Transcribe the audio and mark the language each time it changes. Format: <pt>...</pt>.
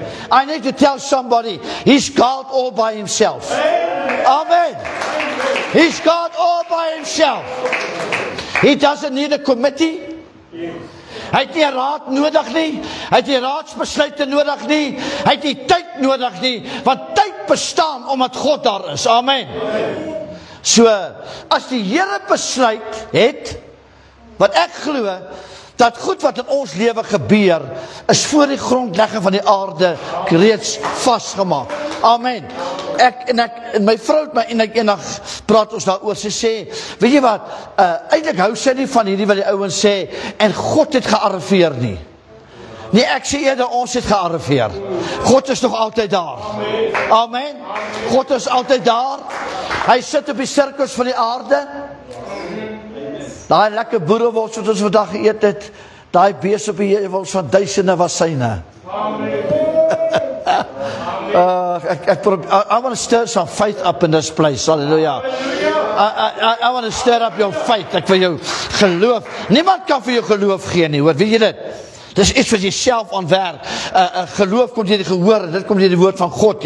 <en>I need to tell somebody, he's God all by himself. Amen. He's God all by himself. He doesn't need a committee.</en> <af>Hy het nie 'n raad nodig nie. Hy het nie raadsbesluite nodig nie. Hy het nie tyd nodig nie, want tyd bestaan omdat God daar is. Amen. So, as die Here besluit het, wat ek glo, dat goed wat in ons lewe gebeur, is voor die grondlegging van die aarde reeds vasgemaak. Amen. En my vrou het my eendag praat ons daaroor, sy sê, weet jy wat, eintlik hou sy nie van hierdie wat die ouens sê, en God het gearriveer nie. Nee, ek sê eerder, ons het gearriveer. God is nog altyd daar. Amen. God is altyd daar. Hy sit op die sirkels van die aarde. Daai lekker boerewors wat ons vandag geëet het, daai bees op die heuwels van duisende was syne.</af> <en>I want to stir some faith up in this place. Hallelujah. I want to stir up your faith.</en> <af>Ek wil jou geloof. Niemand kan vir jou geloof gee nie, hoor. Weet jy dit? Dis iets wat jy self aanwerk. Geloof kom deur die gehoor, dit kom deur die woord van God.</af>